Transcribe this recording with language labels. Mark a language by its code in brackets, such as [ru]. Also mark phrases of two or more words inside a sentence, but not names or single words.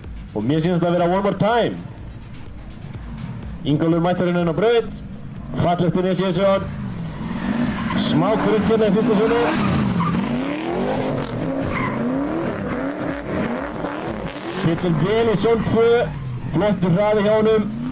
[is] Og mér sýnist að vera [en] one more time. [is] Ingólfur mættur inn á braut. Fallegt initiation. Smá krutt hérna í fyrsta sunni. Hittir vel í zón 2. Flottur hraði hjá honum.